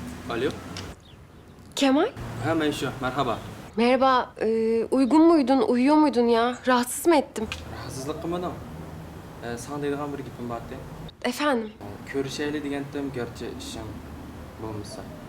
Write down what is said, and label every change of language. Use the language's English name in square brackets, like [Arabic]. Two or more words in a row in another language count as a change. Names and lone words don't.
[Turkish] Alo. Kemal? Ha ben şu. Merhaba. Merhaba. Uygun muydun, uyuyor muydun ya? Rahatsız mı ettim? [Uzbek] Rahatsızlık qilmadim. Sana deydigan bir gapim bor edi. [Turkish] Efendim? [Uzbek] Ko'rishaylik degandim, garchi ishim bo'lmasa.